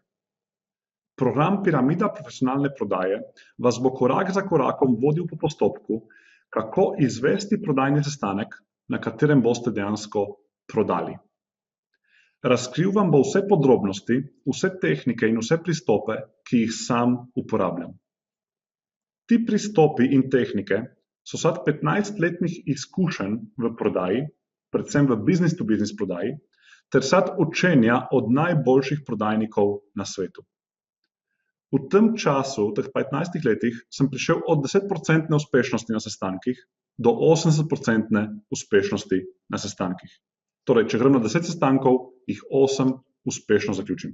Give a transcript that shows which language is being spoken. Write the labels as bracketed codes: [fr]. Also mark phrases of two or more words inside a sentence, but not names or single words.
[sl] Program Piramida profesionalne prodaje vas bo korak za korakom vodil po postopku, kako izvesti prodajni sestanek, na katerem boste dejansko prodali. Razkril vam bo vse podrobnosti, vse tehnike in vse pristope, ki jih sam uporabljam. Ti pristopi in tehnike so sad 15-letnih izkušenj v prodaji, predvsem v [en] business-to-business [sl] prodaji, ter sad učenja od najboljših prodajnikov na svetu. V tem času, v teh 15 letih, sem prišel od 10% uspešnosti na sestankih do 80% uspešnosti na sestankih. Torej, če grem na 10 sestankov, jih 8 uspešno zaključim.